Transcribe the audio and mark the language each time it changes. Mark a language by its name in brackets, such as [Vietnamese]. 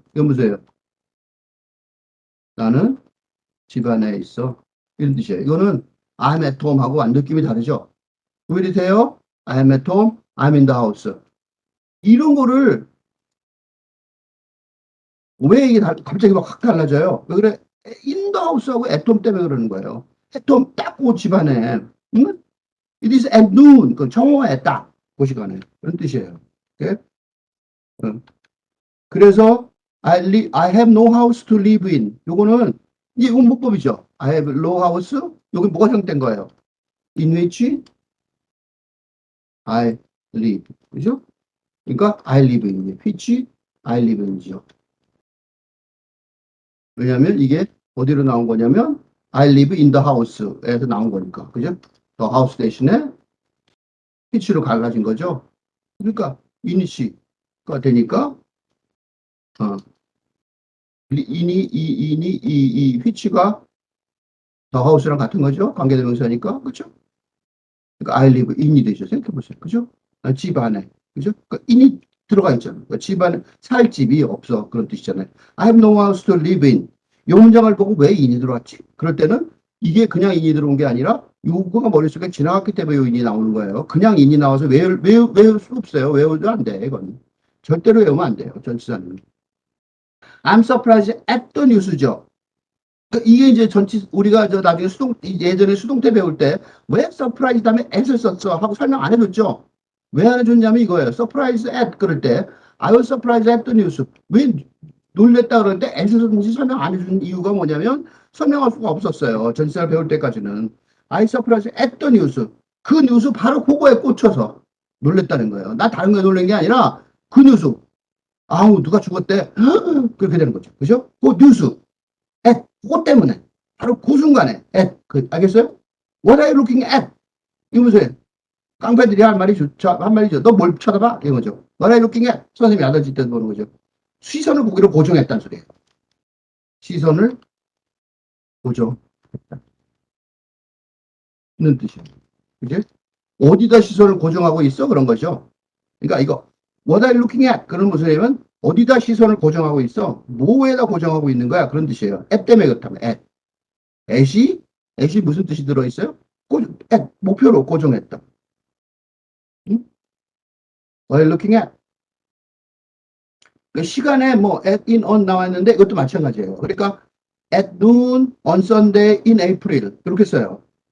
[Korean] 이건 무슨 나는 집 안에 있어. 이런 뜻이에요. 이거는 I'm at home 하고 완전 느낌이 다르죠? 왜 이러세요? [English] I'm at home, I'm in the house. [Korean] 이런 거를 왜 이게 갑자기 막 확 달라져요? 왜 그래? in the house하고 at home 때문에 그러는 거예요. at home 딱 그 집안에. 응? It is at noon. 그 정오에 딱 그 시간에. 그런 뜻이에요. 오케이? 응. [English] 그래서 I have no house to live in. 요거는 이게 문법이죠. [Korean] I have no house. 여기 뭐가 형태인 거예요? [English] In which I live. 그죠? 그러니까 I live in. which I live in이죠. [Korean] 왜냐하면 이게 어디로 나온 거냐면 I live in the house에서 나온 거니까. 그죠? The house 대신에 which로 갈라진 거죠. 그러니까 in이가 되니까 어, 이 which가 the house랑 같은 거죠. 관계대명사니까. 그죠? [English] 그러니까 I live in이 되죠. [Korean] 생각해보세요. 그죠? 집 안에. 그죠? 그러니까 in이 들어가 있잖아요. 그러니까 집 안에 살 집이 없어. 그런 뜻이잖아요. [English] I have no house to live in. [Korean] 이 문장을 보고 왜 in이 들어왔지? 그럴 때는 이게 그냥 in이 들어온 게 아니라 요거가 머릿속에 지나갔기 때문에 요 in이 나오는 거예요. 그냥 in이 나와서 외울 수 없어요. 외워도 안 돼. 이건. 절대로 외우면 안 돼요. 전치사는. [English] I'm surprised at the news죠. [Korean] 이게 이제 전치 우리가 저 나중에 예전에 수동태 배울 때 왜 서프라이즈 다음에 at을 썼어 하고 설명 안 해줬죠. 왜 안 해줬냐면 이거예요. [English] surprise at 그럴 때 I was surprised at the news. [Korean] 왜 놀랬다 그러는데 at을 썼는지 설명 안 해준 이유가 뭐냐면 설명할 수가 없었어요. [English] 전치사를 배울 때까지는 I surprised at the news. [Korean] 그 뉴스 바로 그거에 꽂혀서 놀랬다는 거예요. 나 다른 거에 놀란 게 아니라 그 뉴스. 아우 누가 죽었대. 그렇게 되는 거죠. 그죠? 그 뉴스. at 그것 때문에 바로 그 순간에 at 알겠어요? [English] What are you looking at? [Korean] 이러면서 깡패들이 할 말이죠. 한 말이죠. 너 뭘 쳐다봐? 이런 거죠. What are you looking at? 선생님이 아저씨 때 보는 거죠. 시선을 거기로 고정했다는 소리예요. 시선을 고정했다는 뜻이에요. 그지? 어디다 시선을 고정하고 있어? 그런 거죠. [English] 그러니까 이거 What are you looking at? [Korean] 그런 무슨 얘기면 어디다 시선을 고정하고 있어? 뭐에다 고정하고 있는 거야? 그런 뜻이에요. at 때문에 그렇다면 at. at이 무슨 뜻이 들어있어요? [English] at, 목표로 고정했다. 응? What are you looking at? [Korean] 그 시간에 뭐 at, in, on 나왔는데 이것도 마찬가지예요. [English] 그러니까 at noon on Sunday in April 이렇게 써요.